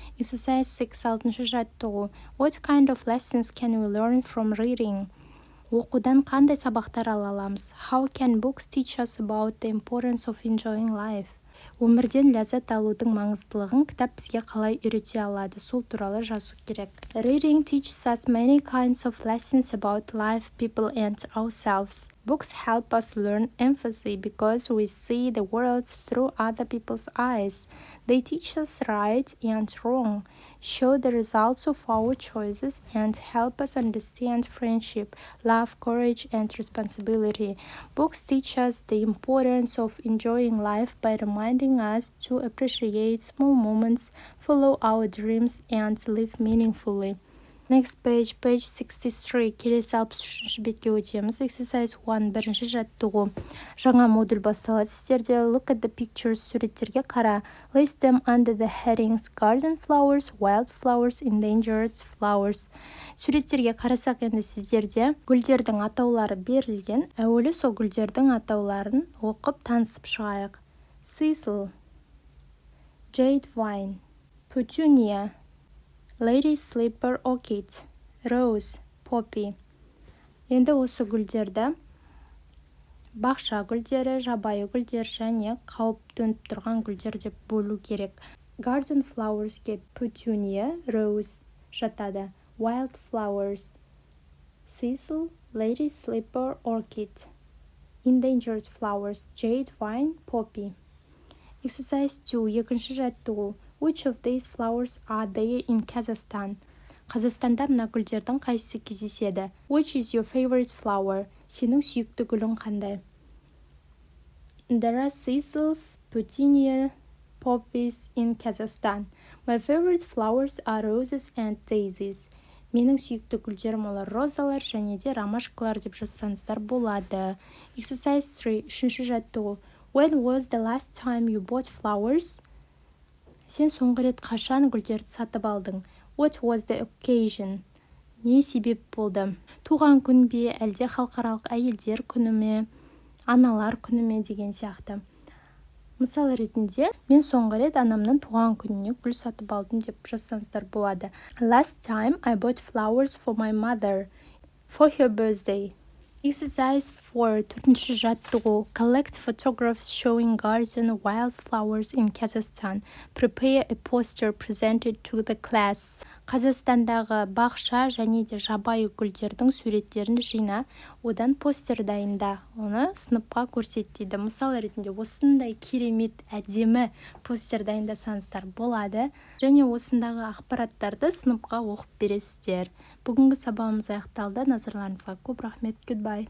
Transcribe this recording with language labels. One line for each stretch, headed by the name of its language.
English: Exercise 6.
Kazakh: 6-ші жаттығу.
English: What kind of lessons can we learn from reading?
Kazakh: Оқудан қандай сабақтар ала аламыз?
English: How can books teach us about the importance of enjoying life?
Kazakh: Өмірден ләззат алудың маңыздылығын кітап бізге қалай үйрете алады? Сол туралы жазу керек.
English: Reading teaches us many kinds of lessons about life, people, and ourselves. Books help us learn empathy because we see the world through other people's eyes. They teach us right and wrong, show the results of our choices, and help us understand friendship, love, courage, and responsibility. Books teach us the importance of enjoying life by reminding us to appreciate small moments, follow our dreams, and live meaningfully. Next page, page 63.
Kazakh: Келесі 63-ші бетке өтеміз.
English: Exercise 1.
Kazakh: 1-ші жаттығу. Жаңа модуль басталады сіздерде.
English: Look at the pictures.
Kazakh: Суреттерге қара.
English: List them under the headings garden flowers, wild flowers, endangered flowers.
Kazakh: Суреттерге қарасақ енді сіздерде гүлдердің атаулары берілген. Әуелі сол гүлдердің атауларын оқып танысып шығайық.
English: Thistle, jade vine, petunia, lady slipper orchid, rose, poppy.
Kazakh: Енді осы гүлдерді бақша гүлдері, жабайы гүлдер және қауіп төніп тұрған гүлдер деп бөлу керек.
English: Garden flowersке petunia, rose жатады. Wild flowers, thistle, lady slipper orchid. Endangered flowers, jade vine, poppy. Exercise 2.
Kazakh: 2-ші жаттығу.
English: Which of these flowers are there in Kazakhstan?
Kazakh: Қазақстанда мына гүлдердің қайсысы кездеседі?
English: Which is your favorite flower?
Kazakh: Сенің сүйікті гүлің қандай?
English: There are thistles, petunia, poppies in Kazakhstan. My favorite flowers are roses and daisies.
Kazakh: Менің сүйікті гүлдерім олар розалар және де ромашкалар деп жазсаңыздар болады.
English: Exercise 3.
Kazakh: 3-ші жаттығу.
English: When was the last time you bought flowers?
Kazakh: Сен соңғы рет қашан гүлдерді сатып алдың?
English: What was the occasion?
Kazakh: Не себеп болды? Туған күн бе, әлде халықаралық әйелдер күні ме, аналар күні ме деген сияқты. Мысал ретінде, мен соңғы рет анамның туған күніне гүл сатып алдым деп жазсаңыздар болады.
English: Last time I bought flowers for my mother for her birthday. Exercise 4.
Kazakh: 4-ші жаттығу.
English: Collect photographs showing garden wild flowers in Kazakhstan. Prepare a poster presented to the class.
Kazakh: Қазақстандағы бақша және де жабайы гүлдердің суреттерін жина, одан постер дайында. Оны сыныпқа көрсет дейді. Мысал ретінде осындай керемет әдемі постер дайындасаңыздар болады. Және осындағы ақпараттарды сыныпқа оқып бересіздер. Бүгінгі сабағымыз аяқталды. Назарларыңызға көп рахмет. Goodbye.